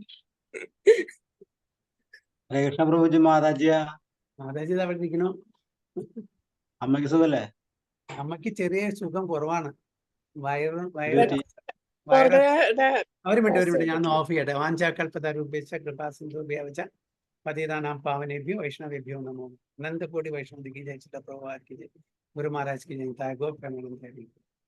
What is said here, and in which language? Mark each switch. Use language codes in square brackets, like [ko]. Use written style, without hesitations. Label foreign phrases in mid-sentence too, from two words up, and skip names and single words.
[ml] ഹരേ കൃഷ്ണ പ്രഭുജി. മാതാജിയാ? മാതാജി അവിടെ ഇരിക്കണു. അമ്മയ്ക്ക് സുഖല്ലേ? അമ്മക്ക് ചെറിയ സുഖം കുറവാണ്. വയറ് ഒരു മിനിറ്റ് ഞാൻ ഓഫ് ചെയ്യട്ടെ. [sa] വാഞ്ചാകൽപതരുഭ്യശ്ച കൃപാസിന്ധുഭ്യശ്ച പതിതാനാം പാവനേഭ്യോ വൈഷ്ണവേഭ്യോ നമോ. [hi] अनन्तकोटि वैष्णव की जय, श्रील प्रभुपाद की जय, गुरु महाराज की जय, गो प्रेमानंद।